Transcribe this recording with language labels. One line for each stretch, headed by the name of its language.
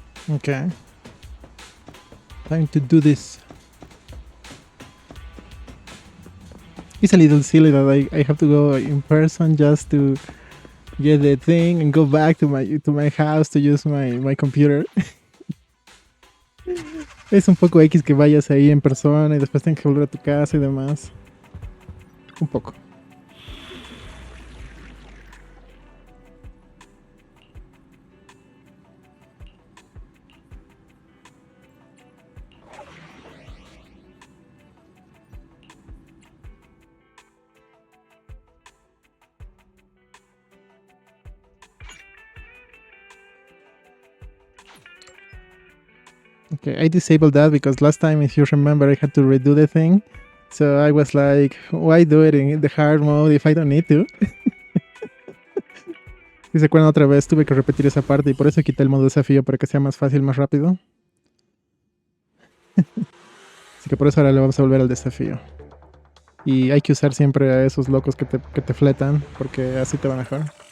English: Okay. Time to do this. It's a little silly that I have to go in person just to get the thing and go back to my house to use my computer.
Spanish: Es un poco X que vayas ahí en persona y después tengas que volver a tu casa y demás. Un poco.
English: Okay, I disabled that because last time, if you remember, I had to redo the thing. So I was like, why do it in the hard mode if I don't need to?
Spanish: Si se acuerdan otra vez, tuve que repetir esa parte y por eso quité el modo desafío para que sea más fácil, más rápido. Así que por eso ahora le vamos a volver al desafío. Y hay que usar siempre a esos locos que te fletan, porque así te va mejor.